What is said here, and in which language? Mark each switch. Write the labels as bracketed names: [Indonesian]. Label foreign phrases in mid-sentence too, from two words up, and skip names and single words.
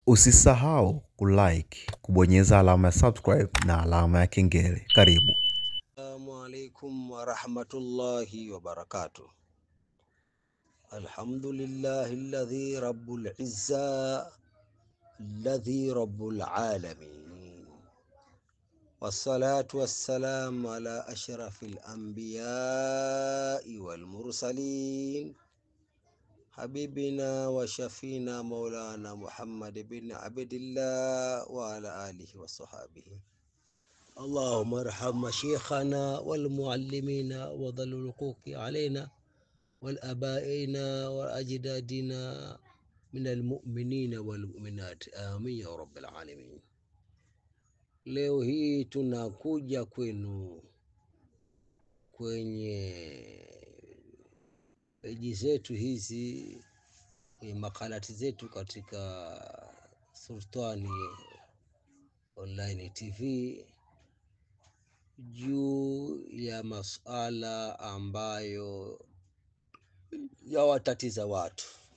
[Swahili] Usisahau kulike, kubonyeza alama ya subscribe na alama ya kengele. Karibu. [Arabic] السلام عليكم ورحمة الله وبركاته. الحمد لله الذي رب العزة الذي رب العالمين. والصلاة والسلام على أشرف الأنبياء والمرسلين. حبيبنا وشافينا مولانا محمد بن عبد الله وعلى آله وصحبه. اللهم ارحم مشيخنا والمعلمين وذل الحقوق علينا والآبائنا وأجدادنا من المؤمنين والمؤمنات آمين يا رب العالمين. [Swahili] Leo hii tunakuja kwenu kwenye peji zetu hizi, kwenye makalati zetu katika Sultani Online TV juu ya masuala ambayo yawatatiza watu.